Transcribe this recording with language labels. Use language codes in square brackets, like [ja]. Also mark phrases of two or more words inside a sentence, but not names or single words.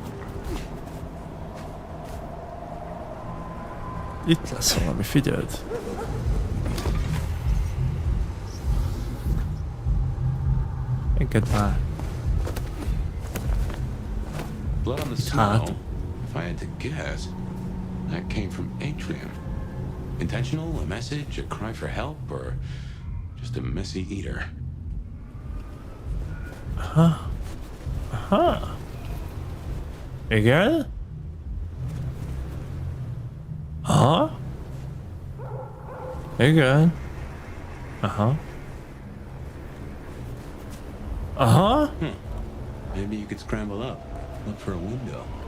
[hu] Itt lesz valami, figyeld. Engedd már. [en] Blood on the snow. If I had to guess, that came from Atrium. Intentional, a message, a cry for help, or just a messy eater? Aha. Aha. [hu] Igen? Aha. Igen. Aha. Aha. [en] Maybe you could scramble up, look for a window.